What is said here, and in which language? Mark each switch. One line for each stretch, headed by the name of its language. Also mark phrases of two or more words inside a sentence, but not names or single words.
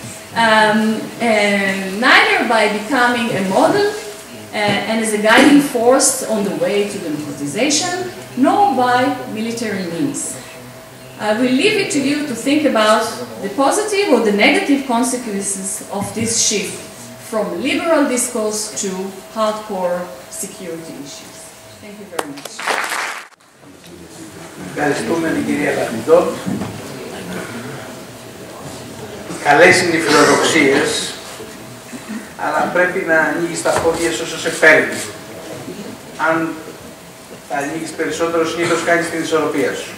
English: And neither by becoming a model and as a guiding force on the way to democratization, nor by military means. I will leave it to you to think about the positive or the negative consequences of this shift from liberal discourse to hardcore security issues. Thank you very much.
Greek: Ευχαριστούμε την κυρία Lapidot. Καλές είναι οι φιλοδοξίες, αλλά πρέπει να ανοίγεις τα πόδια όσο σε παίρνει. Αν τα ανοίγεις περισσότερο, συνήθως κάνεις την ισορροπία σου.